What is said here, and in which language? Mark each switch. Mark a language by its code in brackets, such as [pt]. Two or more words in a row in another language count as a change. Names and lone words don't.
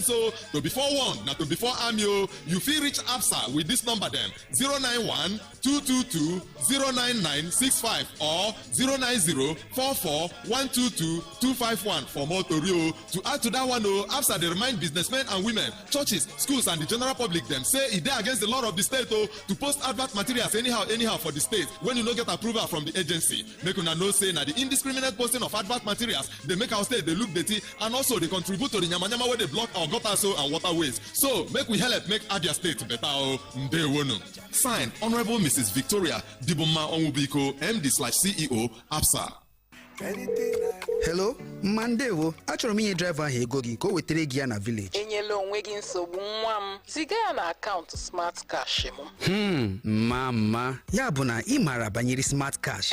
[pcm] So to before one, not to before AMIO, you feel reach ABSA with this number them 091 222 09965 or 090 44 122 251 for more Torio. To add to that one, ABSA they remind businessmen and women, churches, schools, and the general public them say it they against the law of the state to post advert materials anyhow for the state when you no get approval from the agency. Make una know say na the indiscriminate posting of advert materials they make our state they look dirty and also they contribute to the nyama where they block our gutter so and waterways. So make we help make Abia State better. Signed, Honorable Mrs. Victoria Diboma Onwubiko, MD/CEO, ABSA. [ig] Hello, Mandewo. Achọrọ m inye driver ahụ ego gị ka o wetere gị ya na village. Enyela onwe gị nsogbu nwa m. Ziga ya na akaụntụ Smart Cash m. Mama, ya bụ na ị maara banyere Smart Cash.